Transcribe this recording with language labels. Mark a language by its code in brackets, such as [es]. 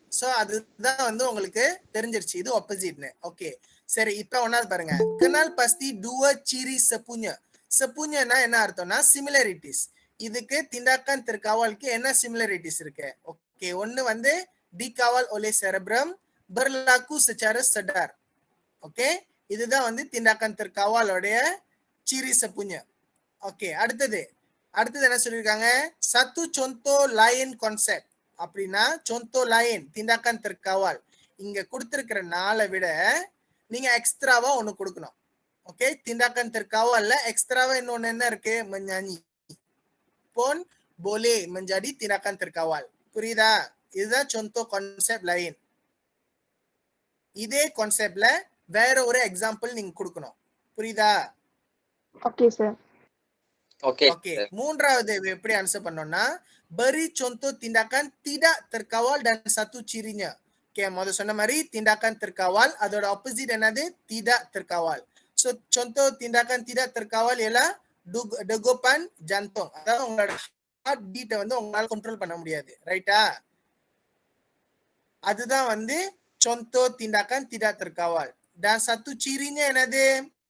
[ta] So அதுதான் வந்து உங்களுக்கு தெரிஞ்சிருச்சு இது ஆப்போசிட்னு. ஓகே சரி இப்போ ஒன்னாவது பாருங்க, [ms] kenal pasti dua ciri sepunya. [ta] sepunya-னா என்ன அர்த்தம்னா சிமிலரிட்டிஸ். இதுக்கு tindakan terkawalக்கு என்ன சிமிலரிட்டிஸ் இருக்கு? ஓகே ஒன்னு வந்து [ms] dikawal oleh cerebrum, berlaku secara sedar. [ta] Okay இதுதான் வந்து tindakan terkawalோடைய ciri sepunya. ஓகே அடுத்தது என்ன சொல்லிருக்காங்க? [ms] satu contoh lain konsep. [ta] அப்படின்னா [ms] contoh lain tindakan terkawal, [ta] இங்க கொடுத்திருக்கிற 4 விட நீங்க எக்ஸ்ட்ராவா ஒன்னு கொடுக்கணும். ஓகே tindakan terkawalல எக்ஸ்ட்ராவா இன்னொன்னு என்ன இருக்கு? [ms] menyanyi. pun boleh menjadi tindakan terkawal. [ta] புரியுதா? [ms] இதுதான் contoh konsep lain. [ta] இதே கான்செப்ட்ல வேற ஒரு எக்ஸாம்பிள் நீங்க கொடுக்கணும். புரியுதா? [en] Okay, sir. Okey, Okey, sir. [ta] மூன்றாவது எப்படி ஆன்சர் பண்ணோம்னா [ms] beri contoh tindakan tidak terkawal dan satu cirinya. [ta] Okay, முதல்ல சொன்ன மாதிரி tindakan terkawal அதோட opposite என்னது tidak terkawal. [ms] So contoh tindakan tidak terkawal ialah degupan jantung. [ta] அதாவது உங்களோட heart beat வந்து உங்களால கண்ட்ரோல் பண்ண முடியாது. ரைட்டா? அதுதான் வந்து [ms] contoh tindakan tidak terkawal. Dan satu cirinya [ta] என்னது?